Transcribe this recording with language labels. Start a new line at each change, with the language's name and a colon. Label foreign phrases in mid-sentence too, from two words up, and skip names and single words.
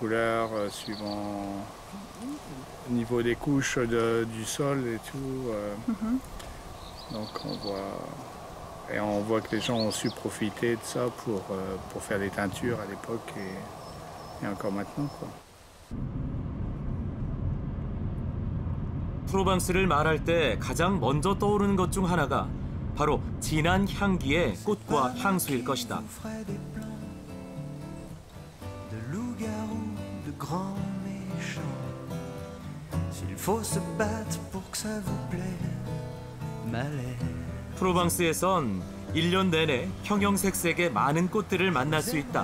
French: couleurs, suivant le niveau des couches du sol et tout. Donc on voit que les gens ont su profiter de ça pour faire des teintures à l'époque et encore maintenant, quoi.
Korean: 프로방스를 말할 때 가장 먼저 떠오르는 것 중 하나가 바로 진한 향기의 꽃과 향수일 것이다. 프로방스에선 1년 내내 형형색색의 많은 꽃들을 만날 수 있다.